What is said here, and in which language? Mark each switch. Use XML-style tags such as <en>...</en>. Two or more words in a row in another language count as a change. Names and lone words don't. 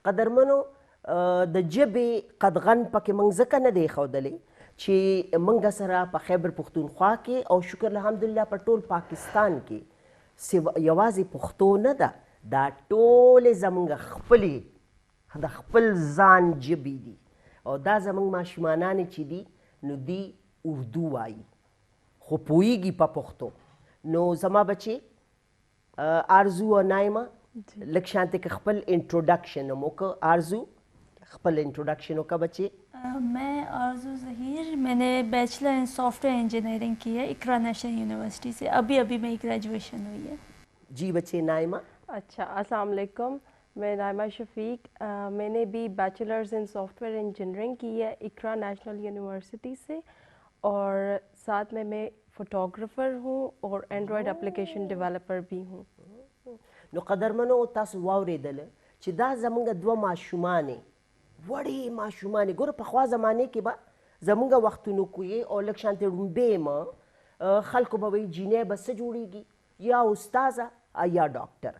<ps>قدرمنو د ژبې قدغن پکې موږ ځکه نه دی ښودلی چې موږ سره په خیبر پښتونخوا کې او شکر الحمدلله په ټول پاکستان کې یوازې پښتو نه ده، دا ټولې زموږ خپلې د خپل ځان ژبې دي او دا زموږ ماشومانانې چې دي نو دی اردو وایي خو پوهېږي په پښتو. نو زما بچې آرزو او نایمه لږ شانتې که خپل انټروډکشن هم وکړه. آرزو خپل انټروډکشن وکړه بچې.</ps> <ur>میں آرزو ظہیر، میں نے</ur> <en>bachelor in software engineering</en> <ur>کی ہے اقرا نیشنل یونیورسٹی سے. ابھی میری گریجویشن ہوئی ہے. جی بچے. نائمہ. اچھا، السلام علیکم. میں نائمہ شفیق، میں نے بھی</ur> <en>bachelors in software engineering</en> <ur>کی ہے اقرا نیشنل یونیورسٹی سے، اور ساتھ میں فوٹوگرافر ہوں اور</ur> <en>Android application developer</en> <ur>بھی ہوں.</ur> <ps>نو قدرمنو تاسو واورېدله چې دا زموږ دوه ماشومانې، وړې ماشومانې. ګوره پخوا زمانې کې به زموږ وختونو کې او لږ شانتې ړومبې ما خلکو به وایي جینۍ به څه جوړېږي، یا استاذه یا ډاکټره.</ps>